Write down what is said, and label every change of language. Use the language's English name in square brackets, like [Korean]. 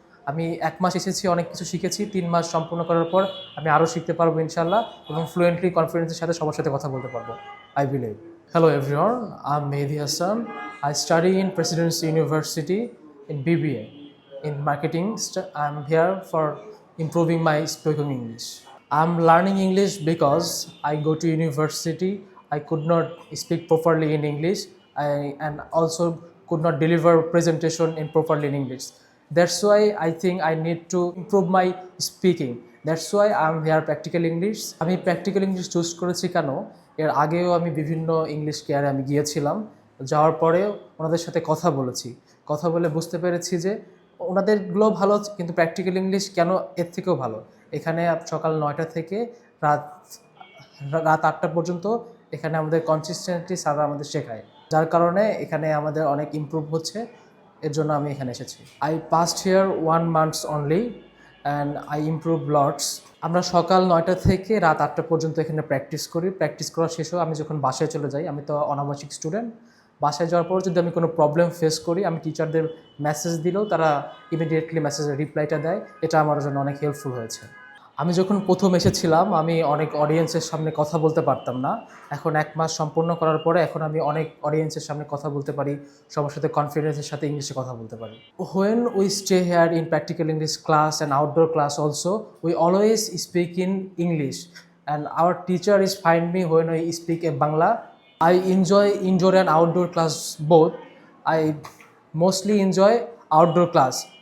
[Bangla] আমি ১ মাস এসেছি, অনেক কিছু শিখেছি। ৩ মাস সম্পূর্ণ করার পর আমি আরও শিখতে পারবো ইনশাল্লাহ এবং ফ্লুয়েন্টলি কনফিডেন্সের সাথে সবার সাথে কথা বলতে পারবো, [English] I believe. Hello everyone, I am Mehedi Hasan. I study in Presidency University in BBA in marketing. I'm here for improving my spoken English. I'm learning English because I go to university. I could not speak properly in English, and also could not deliver presentation in properly in English. That's why I think I need to improve my speaking. That's why I'm here practical English. [Bangla] আমি practical English choose করেছি কেন, এর আগেও আমি বিভিন্ন English কেয়ারে আমি গিয়েছিলাম। যাওয়ার পরে ওনাদের সাথে কথা বলেছি, কথা বলে বুঝতে পেরেছি যে ওনাদেরগুলো ভালো, কিন্তু প্র্যাকটিক্যাল ইংলিশ কেন এর থেকেও ভালো। এখানে সকাল ৯টা থেকে রাত রাত ৮টা পর্যন্ত এখানে আমাদের কনসিস্টেন্টলি স্যাররা আমাদের শেখায়, যার কারণে এখানে আমাদের অনেক ইমপ্রুভ হচ্ছে। এর জন্য আমি এখানে এসেছি। [English] I passed here 1 month only and I improve lots. [Bangla] আমরা সকাল ৯টা থেকে রাত ৮টা পর্যন্ত এখানে প্র্যাকটিস করি। প্র্যাকটিস করা শেষেও আমি যখন বাসায় চলে যাই, আমি তো অনাবাসিক স্টুডেন্ট, বাসায় যাওয়ার পর যদি আমি কোনো প্রবলেম ফেস করি, আমি টিচারদের মেসেজ দিলেও তারা ইমিডিয়েটলি মেসেজের রিপ্লাইটা দেয়। এটা আমার জন্য অনেক হেল্পফুল হয়েছে। আমি যখন প্রথম এসেছিলাম, আমি অনেক অডিয়েন্সের সামনে কথা বলতে পারতাম না। এখন ১ মাস সম্পূর্ণ করার পরে এখন আমি অনেক অডিয়েন্সের সামনে কথা বলতে পারি, সবার সাথে কনফিডেন্সের সাথে ইংলিশে কথা বলতে পারি। [English] When we stay here in practical English class and outdoor class also, we always speak in English, and our teacher is find me when I speak a Bangla. I enjoy indoor and outdoor class both. I mostly enjoy outdoor class.